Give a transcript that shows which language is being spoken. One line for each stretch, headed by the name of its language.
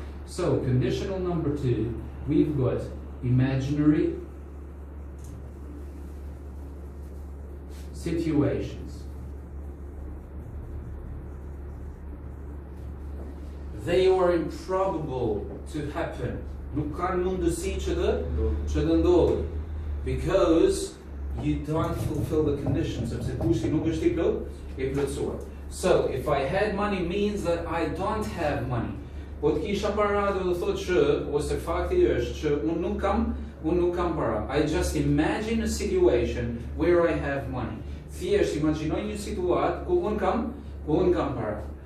English: So, conditional number 2, we've got imaginary situations. They are improbable to happen.
Albanian: Nuk kanë mundësi që të ndodhin.
English: Because you don't fulfill the conditions.
Albanian: Sepse kushti nuk është I plotësuar.
English: So, if I had money means that I don't have money.
Albanian: Po të kisha para do të thotë që, ose fakti është që unë nuk kam para.
English: I just imagine a situation where I have money.
Albanian: Thjesht imagjinoj një situatë ku unë kam para.